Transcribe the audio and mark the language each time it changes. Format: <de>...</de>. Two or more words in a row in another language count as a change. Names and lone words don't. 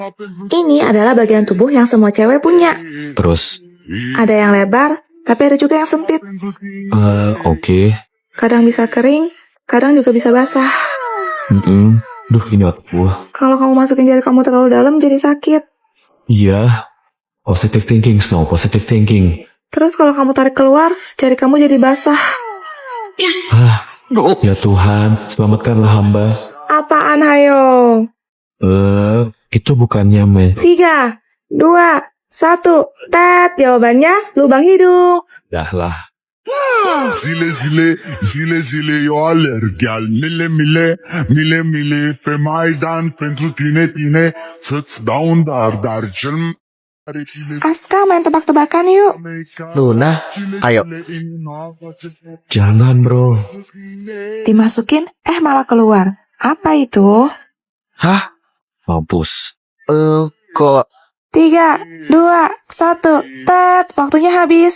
<id>Ini adalah bagian tubuh yang semua cewek punya. Terus, Ada yang lebar, tapi ada juga yang sempit. oke. Kadang bisa kering, kadang juga bisa basah. Duh, ini otak gua. Kalau kamu masukin jari kamu terlalu dalam jadi sakit. Iya,</id> <en>positive thinking, Snow, positive thinking.</en> <id>Terus kalau kamu tarik keluar, jari kamu jadi basah. Ya Tuhan, selamatkanlah hamba. Apaan hayo? Itu bukannya 3, 2, 1. Tet, jawabannya lubang hidung. Dah lah.</id> <ro>Zile zile, zile zile, eu alerg al mile mile, mile mile, pe Maidan pentru tine, tine, să-ți dau un dar cel mare chile.</ro> <id>Aska, main tebak-tebakan yuk. Luna, ayo. Jangan bro. Dimasukin, malah keluar. Apa itu? Hah? Mampus. Kok 3, 2, 1. Tet, waktunya habis.</id>